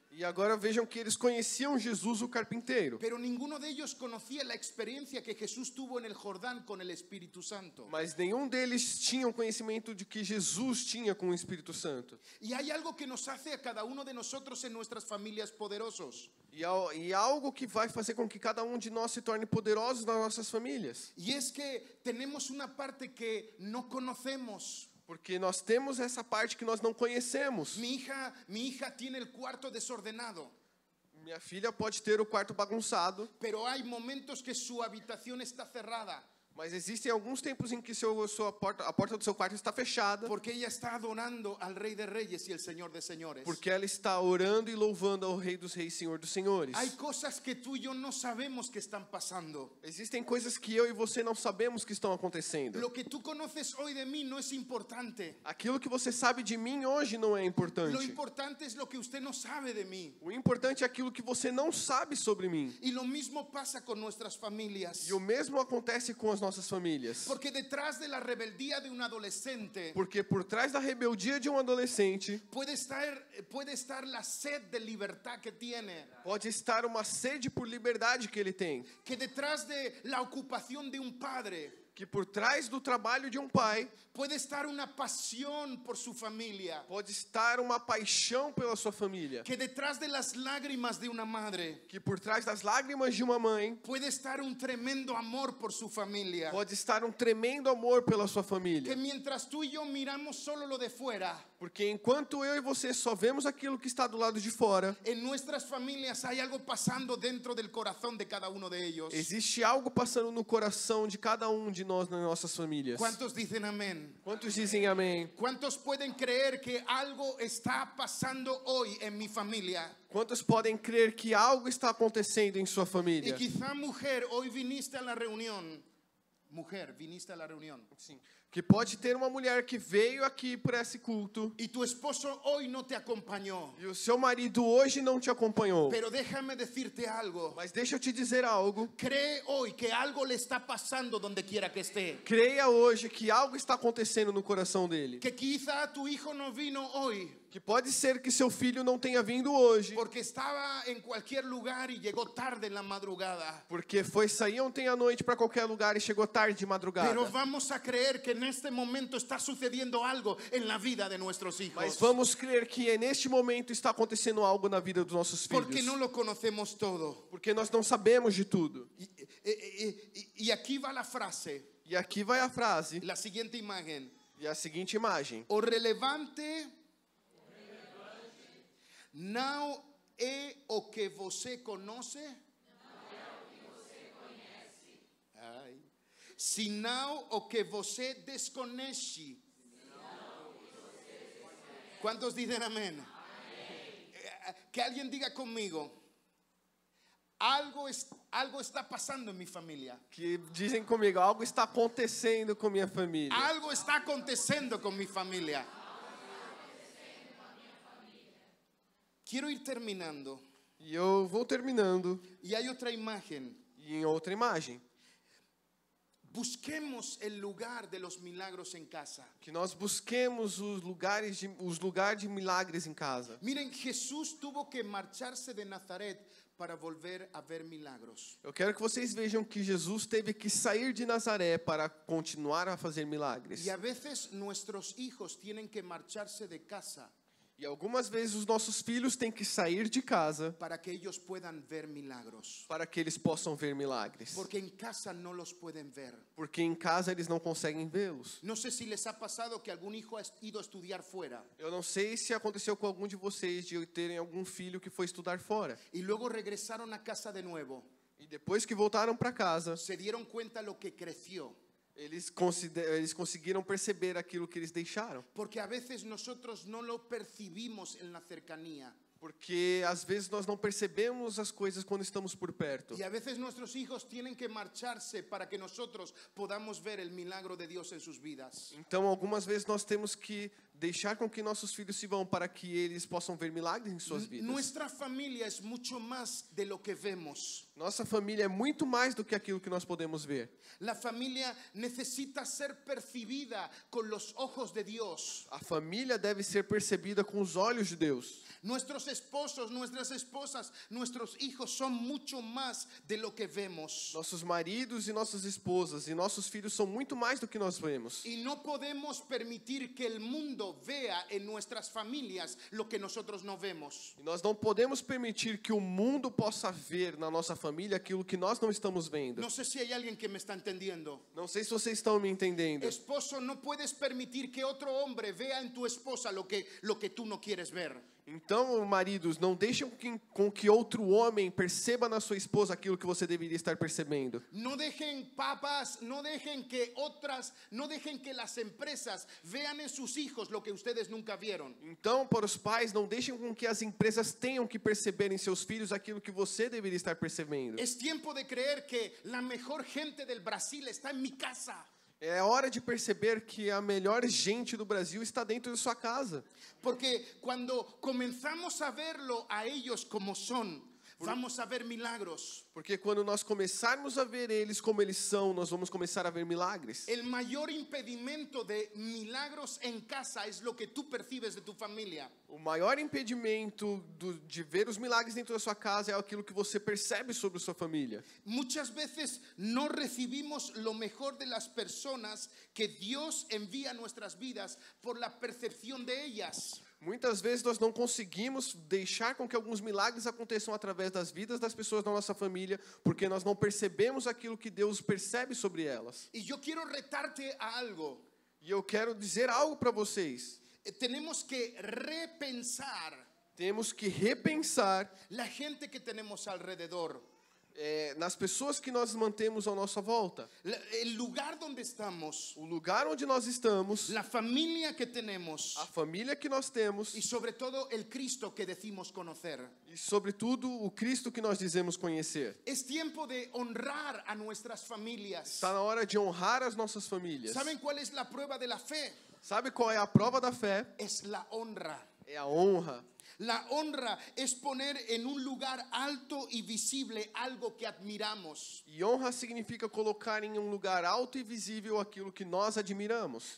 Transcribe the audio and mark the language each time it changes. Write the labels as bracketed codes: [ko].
[pt] E agora vejam que eles conheciam Jesus, o carpinteiro. [es] pero ninguno de ellos conocía la experiencia que Jesús tuvo en el Jordán con el Espíritu Santo. [pt] Mas nenhum deles tinha o conhecimento de que Jesus tinha com o Espírito Santo. [es] Y hay algo que nos hace a cada uno de nosotros en nuestras familias poderosos. [pt] E algo que vai fazer com que cada um de nós se torne poderosos nas nossas famílias. [es] Y es que tenemos una parte que no conocemos. [pt] Porque nós temos essa parte que nós não conhecemos. [es] Mi hija tiene el cuarto desordenado, [pt] Minha filha pode ter o quarto bagunçado, [es] pero hay momentos que su habitación está cerrada [pt] mas existem alguns tempos em que a porta do seu quarto está fechada, [es] porque ella está adorando al Rey de Reyes y el Señor de Señores. [pt] porque ela está orando e louvando ao Rei dos Reis, Senhor dos Senhores. [es] Hay cosas que tú y yo no sabemos que están pasando. [pt] Existem coisas que eu e você não sabemos que estão acontecendo. [es] Lo que tú conoces hoy de mí no es importante. [pt] Aquilo que você sabe de mim hoje não é [es] Lo [pt] importante. [es] importante es lo que usted no sabe de mí. [pt] O importante é aquilo que você não sabe sobre mim. [es] Y lo mismo pasa con nuestras familias. [pt] E o mesmo acontece com as nossas famílias. [es] Porque detrás de la rebeldía de un adolescente [pt] Porque por trás da rebeldia de um adolescente [es] puede estar la sed de libertad que tiene. [pt] pode estar uma sede por liberdade que ele tem. [es] Que detrás de la ocupación de un padre [pt] que por trás do trabalho de um pai [es] puede estar una pasión por su familia, [pt] pode estar uma paixão pela sua família, [es] que detrás de las lágrimas de una madre [pt] que por trás das lágrimas de uma mãe [es] puede estar un tremendo amor por su familia, [pt] pode estar um tremendo amor pela sua [es] que [pt] família. [es] mientras tú y yo miramos solo lo de fuera, [pt] Porque enquanto eu e você só vemos aquilo que está do lado de fora, [es] en nuestras familias hay algo pasando dentro del corazón de cada uno de ellos. [pt] existe algo passando no coração de cada um de nós nas nossas famílias. [es] ¿Cuántos dicen amén? [pt] Quantos dizem amém? [es] ¿Cuántos pueden creer que algo está pasando hoy en mi familia? [pt] Quantos podem crer que algo está acontecendo em sua [es] Y [pt] família? [es] quizá mujer, hoy viniste a la reunión. Mujer, viniste a la reunión. [pt] Sim. Que pode ter uma mulher que veio aqui para esse culto [es] Y tu esposo hoy no te acompañó. [pt] e o seu marido hoje não te acompanhou. [es] Pero déjame decirte algo. [pt] Mas deixa eu te dizer algo. [es] Cree hoy que algo le está pasando donde quiera que esté. [pt] Creia hoje que algo está acontecendo no coração dele. [es] Que quizá tu hijo no vino hoy [pt] Que pode ser que seu filho não tenha vindo hoje, [es] porque estaba en cualquier lugar y llegó tarde en la madrugada. [pt] porque foi sair ontem à noite para qualquer lugar e chegou tarde de madrugada. [es] Pero vamos a creer que en este momento está sucediendo algo en la vida de nuestros hijos. [pt] Mas vamos crer que neste momento está acontecendo algo na vida dos nossos [es] Porque [pt] filhos. [es] no lo conocemos todo. [pt] Porque nós não sabemos de tudo. [es] Y aquí va la frase, [pt] E aqui vai a frase [es] la siguiente imagen. [pt] e a seguinte imagem. O relevante não é o que você conhece, ai, senão o que você desconhece. [es] ¿Cuántos dicen amén? Que alguien diga conmigo, algo está pasando en mi familia. [pt] Que dizem comigo, algo está acontecendo com minha família. [es] Algo está aconteciendo con mi familia. Quiero ir terminando. [pt] E eu vou terminando. [es] Y hay otra imagen. [pt] E em outra imagem. [es] Busquemos el lugar de los milagros en casa. [pt] Que nós busquemos os lugares de milagres em casa. [es] Miren, Jesús tuvo que marcharse de Nazaret para volver a ver milagros. [pt] Eu quero que vocês vejam que Jesus teve que sair de Nazaré para continuar a fazer milagres. [es] Y a veces nuestros hijos tienen que marcharse de casa [pt] E algumas vezes os nossos filhos têm que sair de casa [es] para que ellos puedan ver milagros. [pt] para que eles possam ver milagres. [es] Porque en casa no los pueden ver. [pt] Porque em casa eles não conseguem vê-los. [es] No sé si les ha pasado que algún hijo ha ido a estudiar fuera [pt] Eu não sei se aconteceu com algum de vocês de terem algum filho que foi estudar fora. [es] y luego regresaron a casa de nuevo. [pt] E depois que voltaram para casa, [es] Se dieron cuenta lo que creció. [pt] eles conseguiram perceber aquilo que eles deixaram. [es] Porque a veces nosotros no lo percibimos en la cercanía. [pt] Porque às vezes nós não percebemos as coisas quando estamos por perto. [es] Y a veces nuestros hijos tienen que marcharse para que nosotros podamos ver el milagro de Dios en sus vidas. [pt] Então, algumas vezes nós temos que deixar com que nossos filhos se vão para que eles possam ver milagres em suas vidas. [es] Nuestra familia es mucho más de lo que vemos. [pt] Nossa família é muito mais do que aquilo que nós podemos ver. [es] La familia necesita ser percibida con los ojos de Dios. [pt] A família deve ser percebida com os olhos de Deus. [es] Nuestros esposos, nuestras esposas, nuestros hijos son mucho más de lo que vemos. [pt] Nossos maridos e nossas esposas e nossos filhos são muito mais do que nós vemos. [es] Y no podemos permitir que el mundo vea en nuestras familias lo que nosotros no vemos. [pt] E nós não podemos permitir que o mundo possa ver na nossa família aquilo que nós não estamos vendo. [es] No sé si hay alguien que me está entendiendo. [pt] Não sei se vocês estão me entendendo. [es] Esposo, no puedes permitir que otro hombre vea en tu esposa lo que tú no quieres ver. [pt] Então, maridos, não deixem com que outro homem perceba na sua esposa aquilo que você deveria estar percebendo. [es] No dejen papas, no dejen que las empresas vean en sus hijos lo que ustedes nunca vieron. [pt] Então, para os pais, não deixem com que as empresas tenham que perceber em seus filhos aquilo que você deveria estar percebendo. [es] Es tiempo de creer que la mejor gente del Brasil está en mi casa. [pt] É hora de perceber que a melhor gente do Brasil está dentro de sua casa. [es] Porque cuando comenzamos a verlo a ellos como son, vamos a ver milagros. [pt] Porque quando nós começarmos a ver eles como eles são, nós vamos começar a ver milagres. [es] El mayor impedimento de milagros en casa es lo que tú percibes de tu familia. [pt] O maior impedimento de ver os milagres dentro da sua casa é aquilo que você percebe sobre sua família. [es] Muchas veces no recibimos lo mejor de las personas que Dios envía a nuestras vidas por la percepción de ellas. [pt] Muitas vezes nós não conseguimos deixar com que alguns milagres aconteçam através das vidas das pessoas da nossa família, porque nós não percebemos aquilo que Deus percebe sobre elas. [es] Y yo quiero retarte a algo. [pt] E eu quero dizer algo para vocês. [es] Tenemos que repensar [pt] Temos que repensar [es] la gente que tenemos alrededor. [pt] nas pessoas que nós mantemos à nossa volta. [es] El lugar donde estamos, [pt] O lugar onde nós estamos, [es] la familia que tenemos [pt] a família que nós temos [es] y sobre todo el Cristo que decimos conocer. [pt] e, sobretudo, o Cristo que nós dizemos conhecer. [es] Es tiempo de honrar a nuestras familias. [pt] Está na hora de honrar as nossas famílias. [es] ¿Saben cuál es la prueba de la fe? [pt] Sabe qual é a prova da fé? [es] Es la honra. [pt] É a honra. [es] La honra es poner en un lugar alto y visible algo que admiramos. [pt] E honra significa colocar em um lugar alto e visível aquilo que nós admiramos.